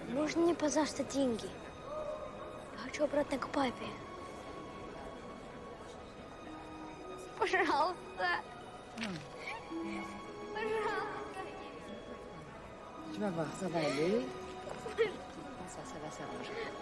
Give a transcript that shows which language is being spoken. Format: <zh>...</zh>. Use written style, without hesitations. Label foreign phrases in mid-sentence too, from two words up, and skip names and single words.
<ru>Можно мне, пожалуйста, деньги? Я хочу обратно к папе. Пожалуйста. Пожалуйста.</ru> <fr>Tu vas voir, ça va aller. Ça va s'arranger.</fr>